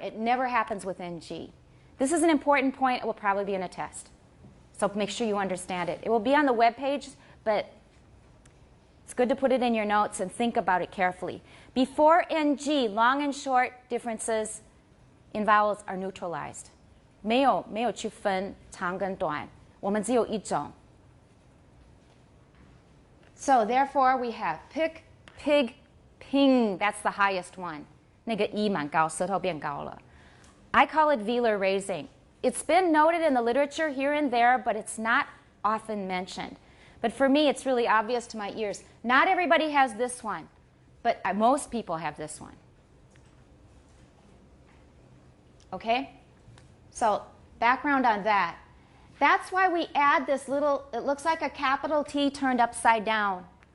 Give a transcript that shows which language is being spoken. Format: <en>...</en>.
<en>It never happens with NG. This is an important point. It will probably be in a test. So make sure you understand it. It will be on the web page, but it's good to put it in your notes and think about it carefully. Before NG, long and short differences in vowels are neutralized.</en> <zh>没有去分长跟短，我们只有一种。</zh> <en>So therefore we have pick, pig, ping. That's the highest one.</en> <zh>那个 E 蛮高，舌头变高了。</zh> <en>I call it velar raising. It's been noted in the literature here and there, but it's not often mentioned. But for me, it's really obvious to my ears. Not everybody has this one, but most people have this one. Okay? So background on that. That's why we add this little, it looks like a capital T turned upside down.</en>